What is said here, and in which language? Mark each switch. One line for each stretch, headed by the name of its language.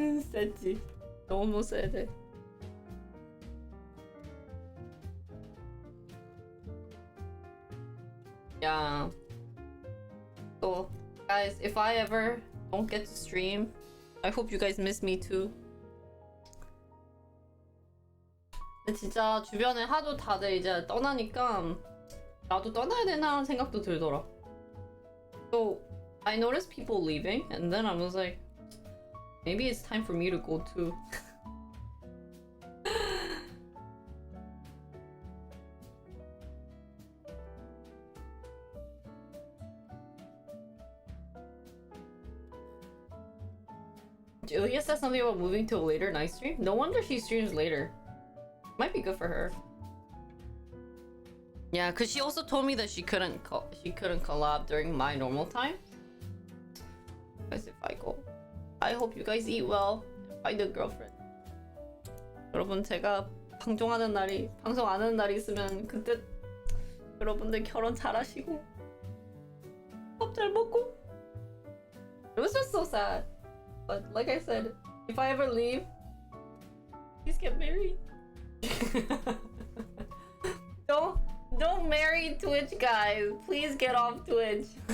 English: Sensi.
Korean: 너무
English: sad. Yeah. So, guys, if I ever don't get to stream, I hope you guys miss me too.
Korean: 근데 진짜 주변에 하도 다들 이제 떠나니까 나도 떠나야 되나 생각도 들더라.
English: So, I noticed people leaving, and then I was like, maybe it's time for me to go too. Julia said something about moving to a later night stream. No wonder she streams later. Might be good for her. Yeah, cause she also told me that she couldn't collab during my normal time. Guys, if I go, I hope you guys eat well and find a girlfriend.
Korean: 여러분 제가 방송 안 하는 날이 있으면 그때 여러분들 결혼 잘하시고 밥 잘 먹고.
English: It was just so sad. But like I said, if I ever leave, please get married. Don't marry Twitch guys. Please get off Twitch.